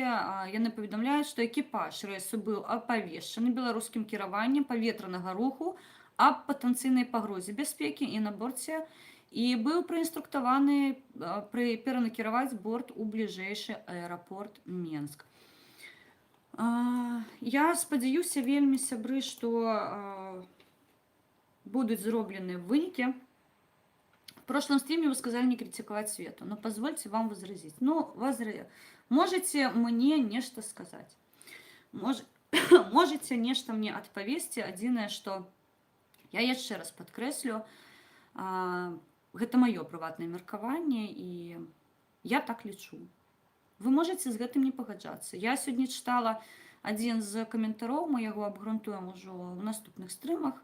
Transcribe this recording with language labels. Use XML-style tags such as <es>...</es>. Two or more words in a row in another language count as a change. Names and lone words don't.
<be>Яны паведамляюць, што экіпаж рэйсу быў апавешчаны беларускім кіраваннем паветранага руху аб патэнцыйнай пагрозе бяспекі і на борце, і быў праінструктаваны перанакіраваць борт у бліжэйшы аэрапорт Менск. Я спадзяюся вельмі, сябры, што будуць зроблены вынікі.</be> <ru>В прошлом стриме вы сказали не критиковать Свету, но позвольте вам возразить. Можете мне нечто сказать.</ru> <be>Мож... можете нешта мне адпавесці. Адзінае, што я яшчэ раз падкрэслю, гэта маё прыватнае меркаванне, і я так лічу. Вы можете з гэтым не пагаджацца. Я сёння чытала адзін з каментароў, мы яго абгрунтуем ужо ў наступных стрымах.</be>